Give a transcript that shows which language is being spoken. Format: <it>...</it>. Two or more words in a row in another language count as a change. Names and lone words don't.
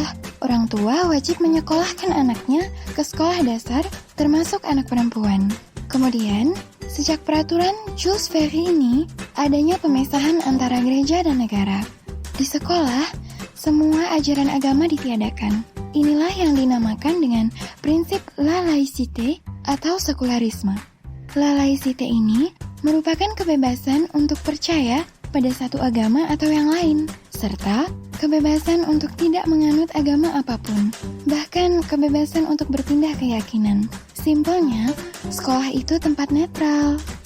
<id>Orang tua wajib menyekolahkan anaknya ke sekolah dasar, termasuk anak perempuan. Kemudian, sejak peraturan Jules Ferry ini, adanya pemisahan antara gereja dan negara. Di sekolah, semua ajaran agama ditiadakan. Inilah yang dinamakan dengan prinsip</id> <fr>la laïcité</fr> <id>atau sekularisme.</id> <fr>La laïcité</fr> <id>ini merupakan kebebasan untuk percaya pada satu agama atau yang lain, serta kebebasan untuk tidak menganut agama apapun, bahkan kebebasan untuk berpindah keyakinan. Simpelnya, sekolah itu tempat netral.</id>